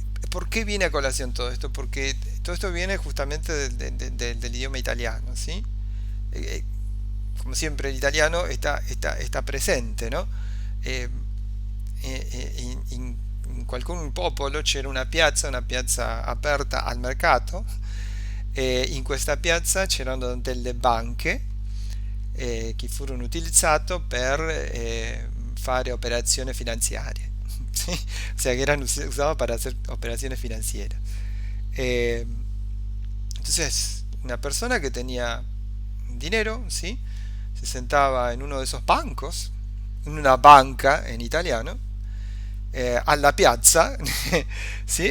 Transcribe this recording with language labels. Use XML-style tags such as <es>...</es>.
<es>¿Por qué viene a colación todo esto? Porque todo esto viene justamente del idioma italiano, ¿sí? Como siempre, el italiano está presente, ¿no?</es> <it>In qualcun popolo c'era una piazza aperta al mercato. In questa piazza c'erano delle banche che furono utilizzate per fare operazioni finanziarie.</it> <es>¿Sí? O sea, que eran usados para hacer operaciones financieras. Entonces, una persona que tenía dinero, ¿sí? se sentaba en uno de esos bancos, en una banca en italiano,</es> <it>alla piazza,</it> <es>¿sí?</es>